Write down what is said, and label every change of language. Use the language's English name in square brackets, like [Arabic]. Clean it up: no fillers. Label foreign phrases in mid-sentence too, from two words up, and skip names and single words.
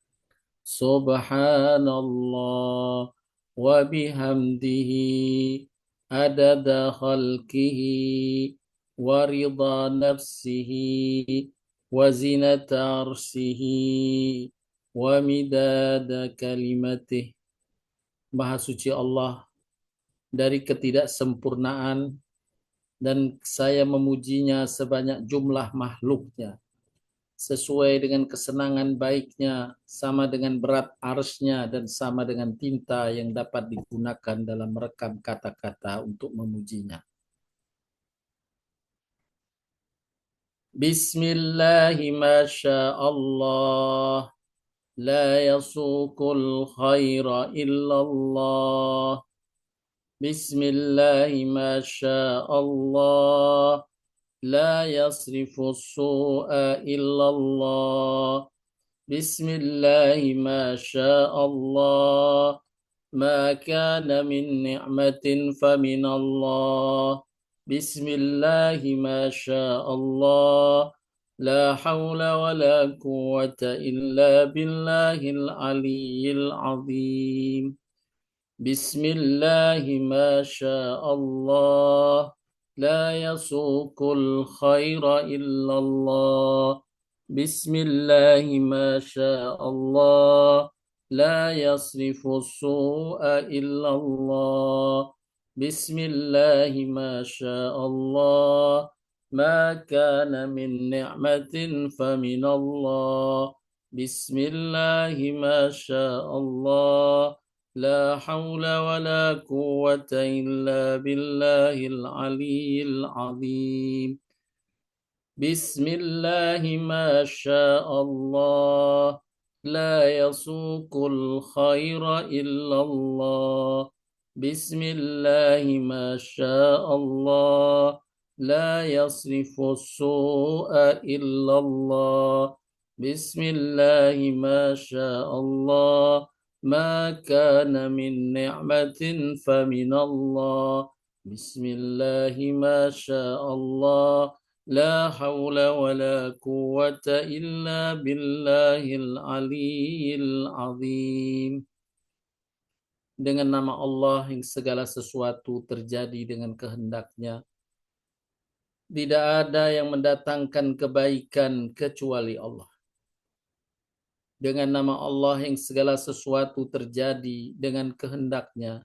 [Arabic] سبحان الله وبحمده عدد خلقه ورضا نفسه وزنة عرشه ومداد كلماته. [Indonesian] Maha suci Allah dari ketidaksempurnaan, dan saya memujinya sebanyak jumlah makhluknya, sesuai dengan kesenangan baiknya, sama dengan berat arsy-Nya, dan sama dengan tinta yang dapat digunakan dalam merekam kata-kata untuk memujinya. [Arabic] بسم الله ما شاء الله، لا يسوق الخير إلا الله. بسم الله ما شاء الله، لا يصرف السوء إلا الله. بسم الله ما شاء الله، ما كان من نعمة فمن الله. بسم الله ما شاء الله، لا حول ولا قوة إلا بالله العلي العظيم. بسم الله ما شاء الله، لا يسوق الخير إلا الله. بسم الله ما شاء الله، لا يصرف السوء إلا الله. بسم الله ما شاء الله، ما كان من نعمة فمن الله. بسم الله ما شاء الله، لا حول ولا قوة إلا بالله العلي العظيم. بسم الله ما شاء الله، لا يسوق الخير إلا الله. بسم الله ما شاء الله، لا يصرف السوء إلا الله. بسم الله ما شاء الله، ما كان من نعمة فمن الله. بسم الله ما شاء الله, لا حول ولا قوة إلا بالله العلي العظيم. [Indonesian] Dengan nama Allah yang segala sesuatu terjadi dengan kehendaknya. Tidak ada yang mendatangkan kebaikan kecuali Allah. Dengan nama Allah yang segala sesuatu terjadi dengan kehendaknya.